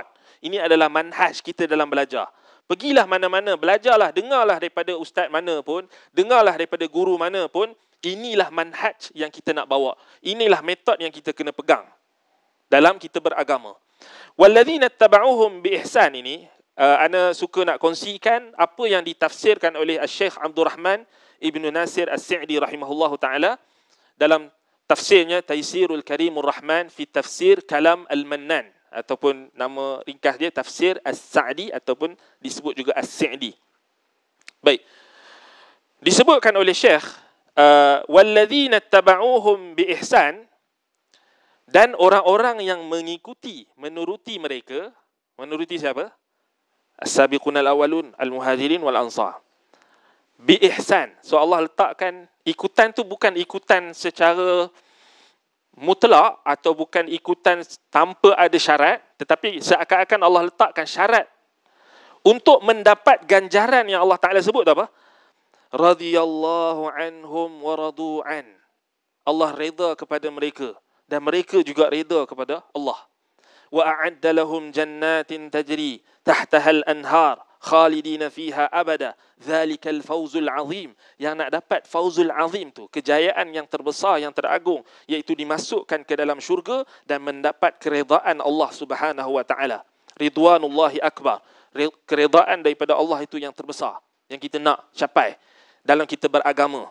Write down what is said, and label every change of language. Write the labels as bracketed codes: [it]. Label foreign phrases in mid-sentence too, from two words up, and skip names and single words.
[ms] Ini adalah manhaj kita dalam belajar. Pergilah mana-mana, belajarlah, dengarlah daripada ustaz mana pun, dengarlah daripada guru mana pun, inilah manhaj yang kita nak bawa. Inilah metod yang kita kena pegang dalam kita beragama. [ar] والذين اتبعوهم بإحسان [ms] ini, ana suka nak kongsikan apa yang ditafsirkan oleh Syekh Abdul Rahman Ibn Nasir As-Sa'di [ar] رحمه الله تعالى [ms] dalam tafsirnya Taysirul Karimur Rahman fi tafsir Kalam Al-Mannan, ataupun nama ringkas dia tafsir As-Sa'di ataupun disebut juga As-Sa'di. Baik. Disebutkan oleh Syekh [ar] والذين اتبعوهم بإحسان, [ms] dan orang-orang yang mengikuti, menuruti mereka. Menuruti siapa? [ar] السابقون الأولون المهاجرين والأنصار. بإحسان. [ms] So Allah letakkan ikutan tu bukan ikutan secara mutlak atau bukan ikutan tanpa ada syarat, tetapi seakan-akan Allah letakkan syarat untuk mendapat ganjaran yang [ar] الله تعالى [ms] sebut apa? [ar] رضي الله عنهم ورضوا عنه. [ms] Allah reda kepada mereka dan mereka juga reda kepada Allah. [ar] وأعد لهم جنات تجري تحتها الأنهار خالدين فيها أبدا ذلك الفوز العظيم. [ms] Yang nak dapat [ar] الفوز العظيم [ms] tu, kejayaan yang terbesar, yang teragung, iaitu dimasukkan ke dalam syurga dan mendapat keredaan [ar] الله سبحانه وتعالى. رضوان الله أكبر. [ms] Keredaan daripada Allah itu yang terbesar yang kita nak capai dalam kita beragama.